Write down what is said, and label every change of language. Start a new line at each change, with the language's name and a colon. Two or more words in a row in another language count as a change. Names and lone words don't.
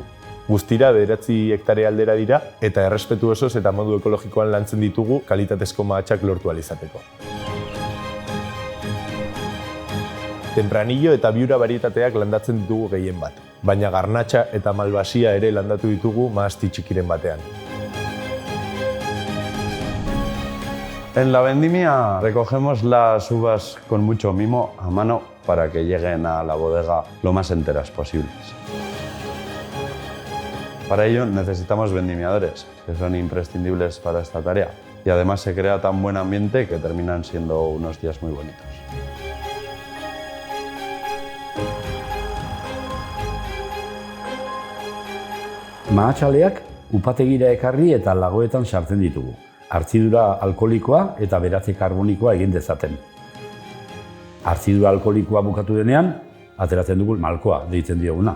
Basque: Guztira 9 hektare aldera dira eta errespetu osoz eta modu ekologikoan lantzen ditugu kalitatezko mahatsak lortu ahal izateko. Tempranillo eta biura barietateak landatzen ditugu gehien bat, baina garnatxa eta malbasia ere landatu ditugu mahasti txikiren batean.
Spanish: En la vendimia recogemos las uvas con mucho mimo a mano para que lleguen a la bodega lo más enteras posibles. Para ello necesitamos vendimiadores, que son imprescindibles para esta tarea, y además se crea tan buen ambiente que terminan siendo unos días muy bonitos.
Basque: Mahatsaleak upategira ekarri eta lagoetan sartzen ditugu. Hartzidura alkoholikoa eta beratze karbonikoa egin dezaten. Hartzidura alkoholikoa bukatu denean, ateratzen dugu malkoa deitzen dioguna.